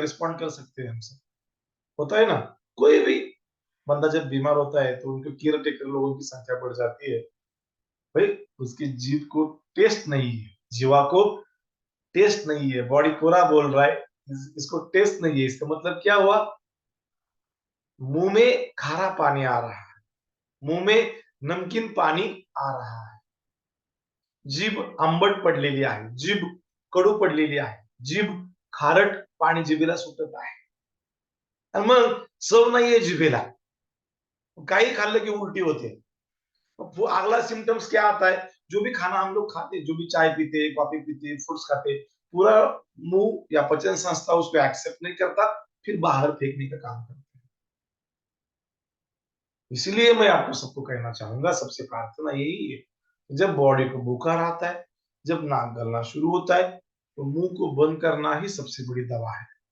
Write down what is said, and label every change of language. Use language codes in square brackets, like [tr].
[hi] Respond कर सकते हैं हमसे, होता है ना? कोई भी बंदा जब बीमार होता है तो उनके केयर टेकर लोगों की संख्या बढ़ जाती है। भाई उसकी जीभ को टेस्ट नहीं है, जीवा को टेस्ट नहीं है, बॉडी कोरा बोल रहा है, इसको टेस्ट नहीं है, इसका मतलब क्या हुआ? मुंह में खारा पानी आ रहा है, [mr] मुंह में नमकीन पानी आ रहा है, जीभ आंबट पडलेली आहे, जीभ कडू पडलेली आहे, जीभ खारट पाणी जिभेला सुटत आहे आणि मग चव नाहीये जिभेला, काही खाल्लं की उलटी होते। [hi] वो अगला सिम्टम्स क्या आता है? जो भी खाना हम लोग खाते, जो भी चाय पीते, कॉफी पीते, फ्रूट्स खाते, पूरा मुंह या पाचन संस्था उसको एक्सेप्ट नहीं करता, फिर बाहर फेंकने का काम करता है। इसलिए मैं आपको सबको कहना चाहूंगा, सबसे प्रार्थना यही है, जब बॉडी को बुखार आता है, जब नाक गलना शुरू होता है, तो मुंह को बंद करना ही सबसे बड़ी दवा है।